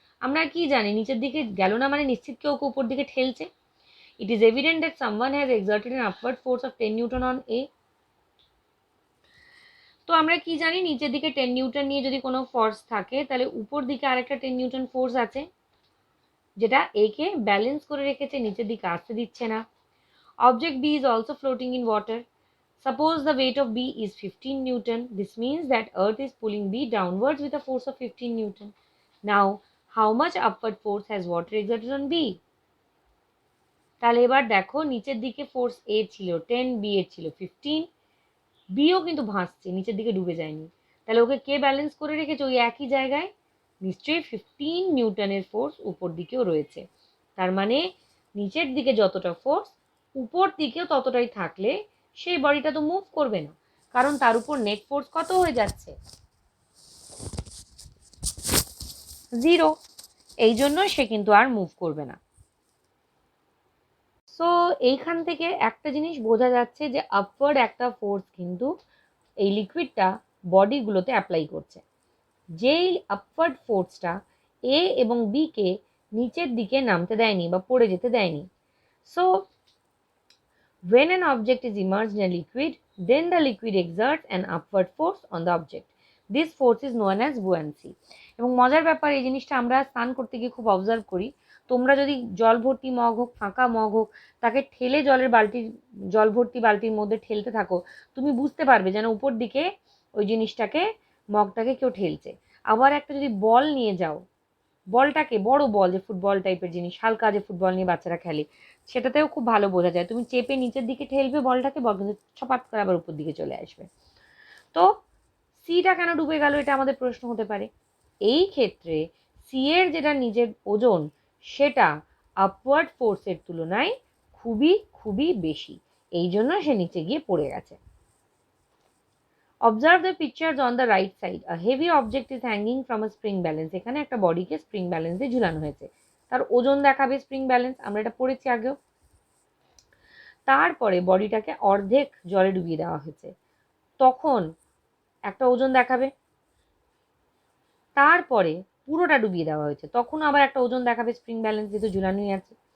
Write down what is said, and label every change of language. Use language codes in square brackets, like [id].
[bn] আমরা কি জানি নিচের দিকে গেল না মানে নিশ্চিত কেউ উপর দিকে ঠেলছে। [en] It is evident that someone has exerted an upward force of 10 Newton on A. [bn] তো আমরা কি জানি নিচের দিকে 10 নিউটন নিয়ে যদি কোনো ফোর্স থাকে তাহলে উপর দিকে আরেকটা 10 নিউটন ফোর্স আছে যেটা A কে ব্যালেন্স করে রেখেছে, নিচের দিকে আসতে দিচ্ছে না। [en] Object B is also floating in water. Suppose the weight of B is 15 Newton. This means that Earth is pulling B downwards with a force of 15 Newton. Now, how much upward force has water exerted on B? [bn] তাহলে এবার দেখো নিচের দিকে force এ ছিল 10, B এর ছিল 15, bio কিন্তু ভাসছে, নিচের দিকে ডুবে যায়নি। তাহলে ওকে কে ব্যালেন্স করে রেখেছে ওই একই জায়গায়? নিশ্চয়ই 15 নিউটনের ফোর্স উপর দিকেও রয়েছে। তার মানে নিচের দিকে যতটা ফোর্স উপর দিকেও ততটাই থাকলে সেই বডিটা তো মুভ করবে না, কারণ তার উপর নেট ফোর্স কত হয়ে যাচ্ছে? 0। এই জন্য সে কিন্তু আর মুভ করবে না। সো এইখান থেকে একটা জিনিস বোঝা যাচ্ছে যে আপওয়ার্ড একটা ফোর্স কিন্তু এই লিকুইডটা বডিগুলোতে অ্যাপ্লাই করছে, যেই আপওয়ার্ড ফোর্সটা এ এবং বিকে নিচের দিকে নামতে দেয়নি বা পড়ে যেতে দেয়নি। [en] So when an object is immersed in a liquid, then the liquid exerts an upward force on the object. This force is known as buoyancy. [bn] এবং মজার ব্যাপার, এই জিনিসটা আমরা স্নান করতে গিয়ে খুব অবজার্ভ করি। তোমরা যদি জল ভর্তি মগ হোক, ফাঁকা মগ হোক, তাকে ঠেলে জল ভর্তি বালতির মধ্যে ঠেলতে থাকো, তুমি বুঝতে পারবে যেন উপর দিকে ওই জিনিসটাকে, মগটাকে কেউ ঠেলছে। আবার একটা যদি বল নিয়ে যাও, বলটাকে, বড় বল যে ফুটবল টাইপের জিনিস, হালকা যে ফুটবল নিয়ে বাচ্চারা খেলে, সেটাতেও খুব ভালো বোঝা যায়। তুমি চেপে নিচের দিকে ঠেলবে বলটাকে, বল কিন্তু ছপাত করে আবার উপর দিকে চলে আসবে। তো সিটা কেন ডুবে গেল, এটা আমাদের প্রশ্ন হতে পারে। এই ক্ষেত্রে সি এর যেটা নিজের ওজন সেটা আপওয়ার্ড ফোর্সের তুলনায় খুবই খুবই বেশি, এই জন্য সে নিচে গিয়ে পড়ে গেছে। [en] Observe the pictures on the right side. A heavy object is hanging from a spring balance. [bn] এখানে একটা বডিকে স্প্রিং ব্যালেন্স দিয়ে ঝুলানো হয়েছে, তার ওজন দেখাবে স্প্রিং ব্যালেন্স, আমরা এটা পড়েছি আগেও। তারপরে বডিটাকে অর্ধেক জলে ডুবিয়ে দেওয়া হয়েছে, তখন একটা ওজন দেখাবে। তারপরে পুরোটা ডুবিয়ে দেওয়া হয়েছে, তখন আবার একটা ওজন দেখাবে স্প্রিং ব্যালেন্স, যেহেতু ঝুলানোই আছে।